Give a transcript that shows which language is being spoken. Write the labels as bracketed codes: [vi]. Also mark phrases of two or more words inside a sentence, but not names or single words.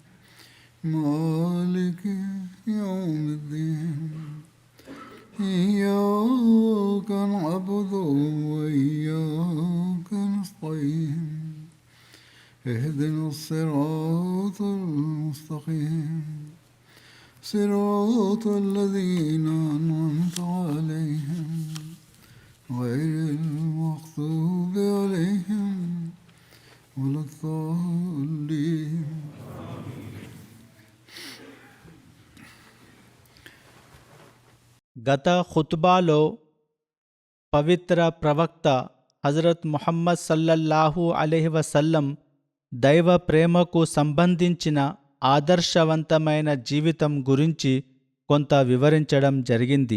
[ar] مالك يوم الدين إياك نعبد وإياك نستعين اهدنا الصراط المستقيم صراط الذين أنعمت عليهم غير المغضوب عليهم ولا الضالين. [te] గత ఖుత్బాలో పవిత్ర ప్రవక్త హజరత్ ముహమ్మద్ [ar] صلى الله عليه وسلم [te] దైవ ప్రేమకు సంబంధించిన ఆదర్శవంతమైన జీవితం గురించి కొంత వివరించడం జరిగింది.